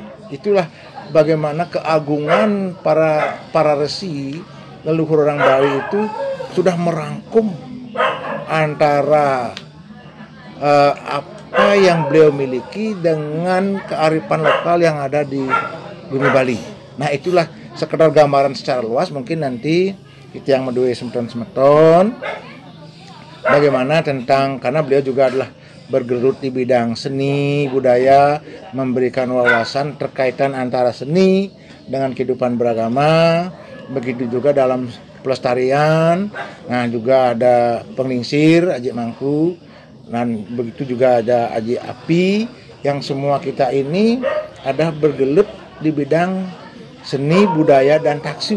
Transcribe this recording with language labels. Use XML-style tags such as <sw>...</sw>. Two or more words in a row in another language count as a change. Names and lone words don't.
<id>Itulah bagaimana keagungan para resi leluhur orang Bali itu sudah merangkum antara apa yang beliau miliki dengan kearifan lokal yang ada di bumi Bali. Nah, itulah sekedar gambaran secara luas, mungkin nanti kita yang</id> <ban>medue semeton</ban> <id>bagaimana tentang, karena beliau juga adalah bergelut di bidang seni budaya, memberikan wawasan terkaitan antara seni dengan kehidupan beragama, begitu juga dalam pelestarian. Nah, juga ada penglingsir Aji Mangku, dan begitu juga ada Aji Api, yang semua kita ini ada bergelut di bidang seni budaya dan taksu.</id>